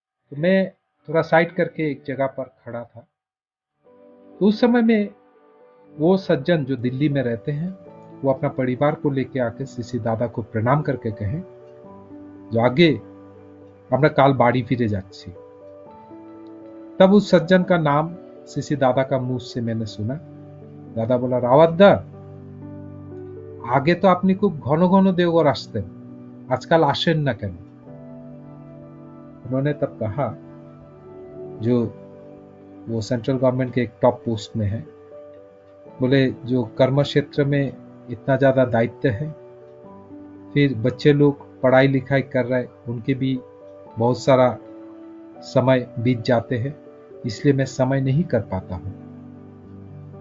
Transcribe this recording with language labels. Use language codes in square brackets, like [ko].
[hi] तो मैं थोड़ा साइड करके एक जगह पर खड़ा था। तो उस समय में वो सज्जन जो दिल्ली में रहते हैं, वो अपना परिवार को लेके आके श्री दादा को प्रणाम करके कहें जो आगे [bn] আমরা কাল বাড়ি फिरे যাচ্ছি। [hi] तब उस सज्जन का नाम श्री दादा का मुंह से मैंने सुना। दादा बोला, रावतदा आगे तो [bn] আপনি খুব ঘন ঘন দেওঘর আসতেন, আজকাল আসেন না কেন? [hi] उन्होंने तब कहा, जो वो सेंट्रल गवर्नमेंट के एक टॉप पोस्ट में है, बोले जो कर्म क्षेत्र में इतना ज्यादा दायित्व है, फिर बच्चे लोग पढ़ाई लिखाई कर रहे, उनके भी बहुत सारा समय बीत जाते हैं, इसलिए मैं समय नहीं कर पाता हूं।